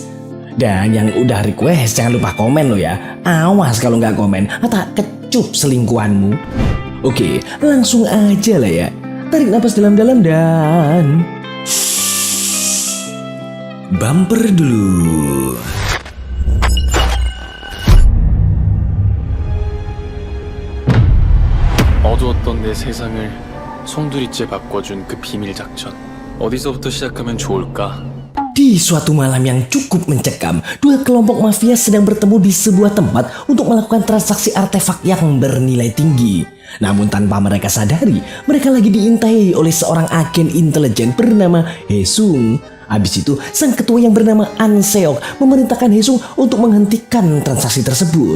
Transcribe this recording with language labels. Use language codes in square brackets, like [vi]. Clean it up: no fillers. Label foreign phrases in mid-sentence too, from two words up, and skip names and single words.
[id] Dan yang udah request jangan lupa komen lo ya. Awas kalau nggak komen, atau kecup selingkuhanmu. Oke, langsung aja lah ya. Tarik napas dalam-dalam dan bumper dulu. [ko] 어두웠던 내 세상을 송두리째 바꿔준 그 비밀 작전. 어디서부터 시작하면 좋을까? [id] Di suatu malam yang cukup mencekam, dua kelompok mafia sedang bertemu di sebuah tempat untuk melakukan transaksi artefak yang bernilai tinggi. Namun tanpa mereka sadari, mereka lagi diintai oleh seorang agen intelijen bernama Haesung. Habis itu, sang ketua yang bernama An Seok memerintahkan Haesung untuk menghentikan transaksi tersebut.